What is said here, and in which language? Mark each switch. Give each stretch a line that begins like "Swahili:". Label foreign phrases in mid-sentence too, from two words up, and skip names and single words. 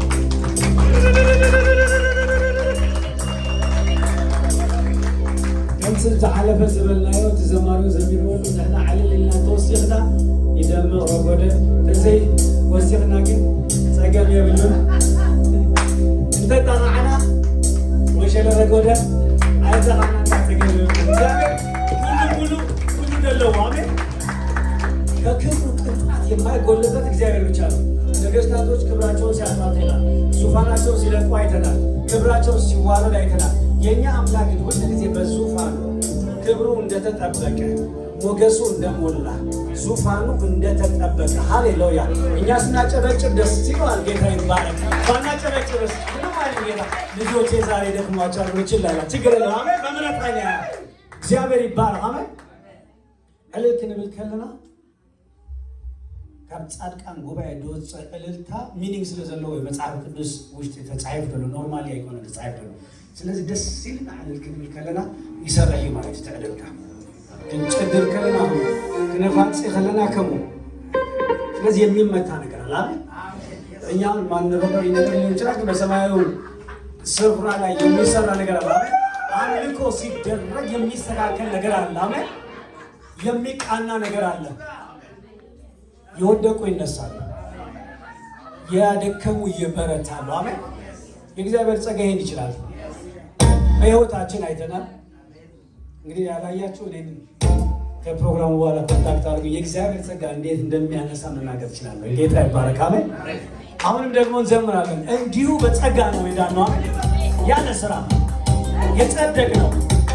Tigrinya: ከምስ ተዓለፈ ዝበልናዮ ተዘማሪው ዘሚርዎ ንሕና ዓለልና ተወሲኽና ይደምቕ ረጎደ ተዘይ ወሲኽና ግን ፀገም የብሉን እንተጠራዕና ወሸለ ረጎደ ኣይተቓዕና ፀገም የብሉን እግዚአብሔር ሁሉ ደለዎ። አሜን።
Amharic: ከክብሩ ቅንጣት የማይጎልበት እግዚአብሔር ብቻ ነው። ነገሥታቶች ክብራቸውን ሲያጣጡ ይላል፣ ዙፋናቸውን ሲለቁ አይተናል፣ ክብራቸውን ሲዋረድ አይተናል። የእኛ አምላክ ግን ሁል ጊዜ በዙፋኑ ክብሩ እንደተጠበቀ፣ ሞገሱ እንደሞላ፣ ዙፋኑ እንደተጠበቀ። ሃሌሉያ። እኛ ስናጨበጭብ ደስ ይለዋል። ጌታ ይባረክ። ባናጨበጭብስ ምንም አይልም ጌታ። ልጆቼ ዛሬ ደክሟቸዋል ይችላል፣ ችግር የለም። አሜን። በእምነት ላይ እግዚአብሔር ይባረክ። አሜን።
Tigrinya: ዕልል ክንብል ከለና ካብ ጻድቃን ጉባኤ ድወፅ ዕልልታ ሚኒንግ ስለዘለዎ መጽሐፍ ቅዱስ ውሽጢ ተጻሒፉ ዘሎ ኖርማሊ ኣይኮነ ተጻሒፉ ዘሎ።
Amharic: ስለዚህ ደስ ይልና
Tigrinya: ዕልል ክንብል ከለና ይሰርሕ እዩ ማለት ተዕልልታ ክንጨድር ከለና ክነፋጽ ከለና ከምኡ።
Amharic: ስለዚህ የሚመታ ነገር አለ። እኛ ማንረዳው ነገር ሊሆን ይችላል፣ ግን በሰማያዊ ስፍራ ላይ የሚሰራ ነገር አለ። አምልኮ ሲደረግ የሚስተካከል ነገር አለ። አሜን። የሚቃና ነገር አለ። የወደቁ ይነሳሉ፣ ያደከሙ ይበረታሉ። አሜን። የእግዚአብሔር ጸጋ ይሄን ይችላል። በሕይወታችን አይተናል። እንግዲህ ያላያችሁ እኔን ከፕሮግራሙ በኋላ ኮንታክት አድርጉ። የእግዚአብሔር ጸጋ እንዴት እንደሚያነሳ መናገር እችላለሁ። ጌታ ይባረክ። አሜን። አሁንም ደግሞ እንዘምራለን። እንዲሁ በጸጋ ነው የዳነው ያለ ስራ የጸደቅ ነው።